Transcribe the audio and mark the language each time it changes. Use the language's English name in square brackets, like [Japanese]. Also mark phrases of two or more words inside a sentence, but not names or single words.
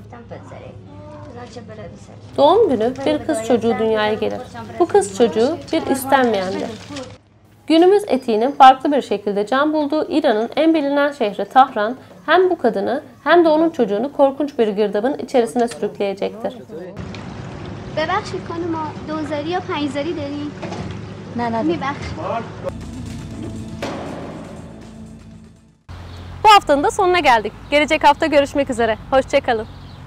[Turkish] Doğum günü bir kız çocuğu dünyaya gelir. Bu kız çocuğu bir istenmeyendir. Günümüz etiğinin farklı bir şekilde can bulduğu İran'ın en bilinen şehri Tahran, hem bu kadını hem de onun çocuğunu korkunç bir girdabın içerisine sürükleyecektir. [Persian] ببخشید خانم دوزاری یا پنجزاری دارین؟ نه میبخشید. [Turkish] Bu haftanın da sonuna geldik. Gelecek hafta görüşmek üzere. Hoşça kalın.